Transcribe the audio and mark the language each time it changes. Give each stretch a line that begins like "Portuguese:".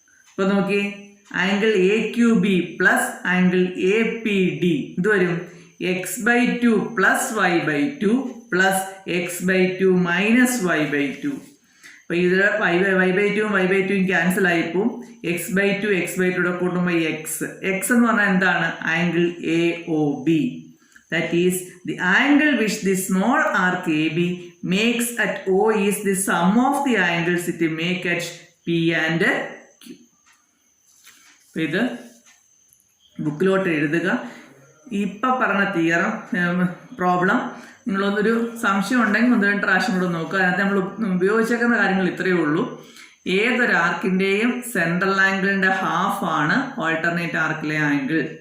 Malayalam: അപ്പൊ നോക്കി, angle A Q B plus angle A P D ഇത് വരും x/2 plus y/2 plus x/2 minus y/2. അപ്പോൾ ഇതിൽ y/2ഉം y/2ഉം ക്യാൻസൽ ആയിപ്പോവും. x/2 കൂട്ടുമ്പോൾ x എന്ന് പറഞ്ഞാൽ എന്താണ്? Angle A O B.
English: That is, the angle which the small arc AB makes at O is the sum of the angles it make at P and Q.
Malayalam: ഇത് ബുക്കിലോട്ട് എഴുതുക. ഇപ്പം പറഞ്ഞ theorem problem നിങ്ങളൊന്നൊരു സംശയം ഉണ്ടെങ്കിൽ 1-2 പ്രാവശ്യം കൂടെ നോക്കുക. അതിനകത്ത് നമ്മൾ ഉപയോഗിച്ചേക്കുന്ന കാര്യങ്ങൾ ഇത്രയേ ഉള്ളൂ. ഏതൊരു ആർക്കിൻ്റെയും സെൻട്രൽ ആംഗിളിൻ്റെ ഹാഫാണ് ഓൾട്ടർനേറ്റ് ആർക്കിലെ ആംഗിൾ.